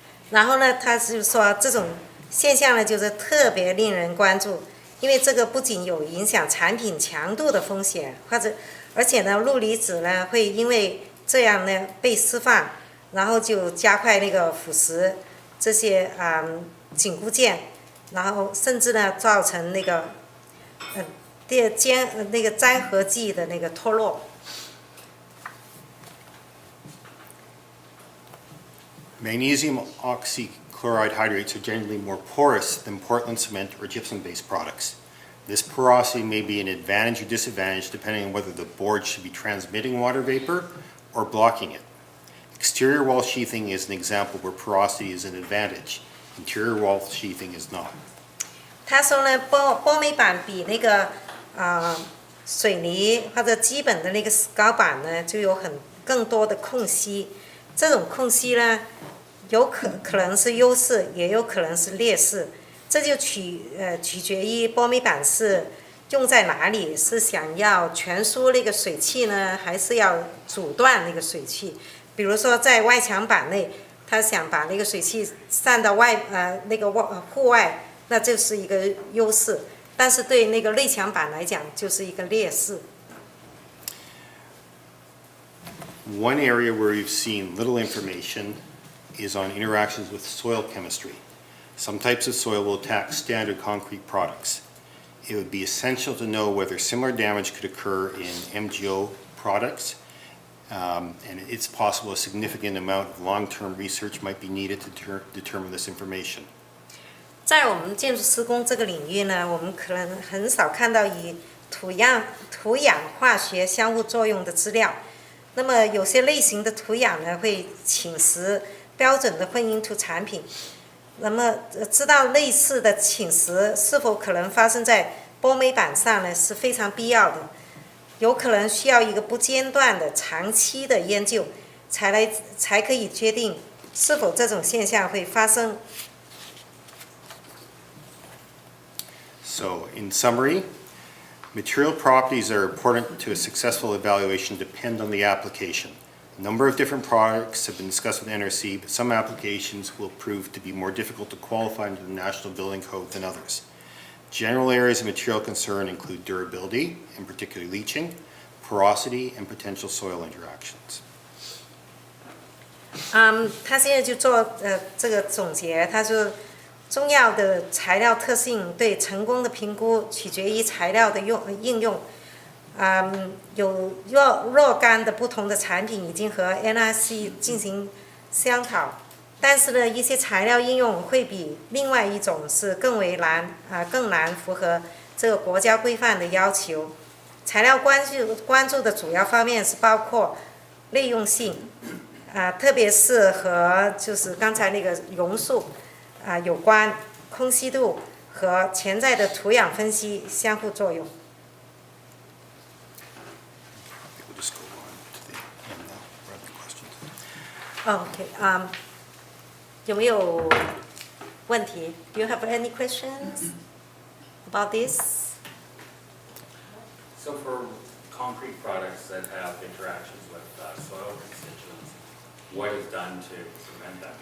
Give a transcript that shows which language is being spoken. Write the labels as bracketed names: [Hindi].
[Chinese] 然后呢，他是说这种现象呢，就是特别令人关注，因为这个不仅有影响产品强度的风险，而且呢，氯离子呢会因为这样呢被释放，然后就加快那个腐蚀这些紧固件，然后甚至呢造成那个那个粘合剂的那个脱落。 [English] Magnesium oxychloride hydrates are generally more porous than Portland cement or gypsum-based products. This porosity may be an advantage or disadvantage depending on whether the board should be transmitting water vapor or blocking it. Exterior wall sheathing is an example where porosity is an advantage. Interior wall sheathing is not. [Chinese] 他说呢，玻璃板比那个水泥或者基本的那个石膏板呢，就有更多的空隙。这种空隙呢，可能是优势，也有可能是劣势。这就取决于玻璃板是用在哪里，是想要全疏那个水汽呢，还是要阻断那个水汽？比如说在外墙板内，他想把那个水汽散到那个户外，那就是一个优势。但是对那个内墙板来讲，就是一个劣势。 [English] One area where we've seen little information is on interactions with soil chemistry. Some types of soil will attack standard concrete products. It would be essential to know whether similar damage could occur in MGO products, and it's possible a significant amount of long-term research might be needed to determine this information. [Chinese] 在我们建筑施工这个领域呢，我们可能很少看到与土氧化学相互作用的资料。那么有些类型的土壤呢会侵蚀标准的混凝土产品。那么知道类似的侵蚀是否可能发生在玻璃板上呢，是非常必要的。有可能需要一个不间断的长期的研究，才可以决定是否这种现象会发生。 [English] So, in summary, Material properties that are important to a successful evaluation depend on the application. A number of different products have been discussed with NRC, but some applications will prove to be more difficult to qualify under the National Building Code than others. General areas of material concern include durability, in particular leaching, porosity, and potential soil interactions. [Chinese] 他现在就做这个总结，他说中药的材料特性对成功的评估取决于材料的应用。有若干的不同的产品已经和 NRC 进行商讨，但是呢，一些材料应用会比另外一种是更难符合这个国家规范的要求。材料关注的主要方面是包括耐用性，特别是和就是刚才那个榕树有关，空稀度和潜在的土壤分析相互作用。 [English] We'll just go on to the end now for other questions. OK， [Chinese] 有没有问题 [English] ？Do you have any questions about this? So for concrete products that have interactions with soil constituents, what is done to prevent that?